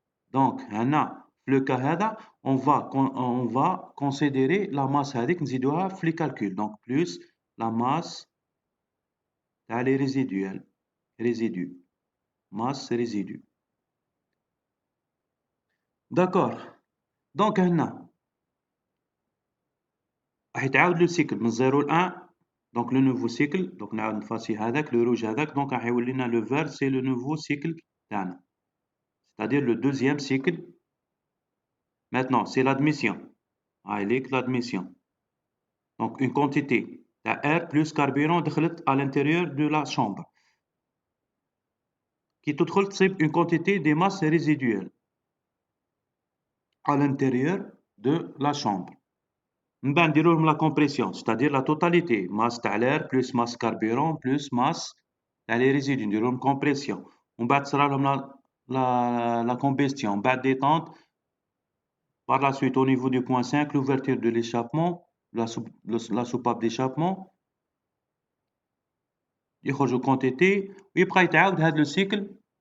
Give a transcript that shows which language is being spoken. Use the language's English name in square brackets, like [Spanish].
[French] Donc [Arabic] هنا في [French] le cas [Arabic] هذا [French] on va considérer la masse [Arabic] هذيك نزيدوها في [French] les calculs. Donc plus la masse [Arabic] تاع [French] les résidus masse résidu. D'accord. Donc [Arabic] هنا راح يتعاود [French] le cycle [Arabic] من 0 ل 1. [French] Donc le nouveau cycle, donc [Arabic] نعاود نفاسي هذاك [French] le rouge [Arabic] هذاك, [French] donc [Arabic] راح يولي لنا [French] le vert, c'est le nouveau cycle [Arabic] تاعنا. [French] C'est-à-dire le deuxième cycle. Maintenant, c'est l'admission. L'admission. Donc, une quantité d'air plus carburant à l'intérieur de la chambre. Qui [Arabic] تدخل تصيب [French] une quantité de masse résiduelle à l'intérieur de la chambre. [Arabic] من بعد نديرو لهم [French] la compression, c'est-à-dire la totalité. Masse [Arabic] تاع [French] l'air plus masse carburant plus masse تاع les résidus. [Arabic] نديرو لهم compression. ومن بعد تصرا لهم [French] la combustion. [Arabic] من بعد détente. [French] Par la suite, au niveau du point 5, l'ouverture de l'échappement, la soupape d'échappement. [Arabic] يخرجوا quantité ويبقى يتعاود هذا [French] le cycle.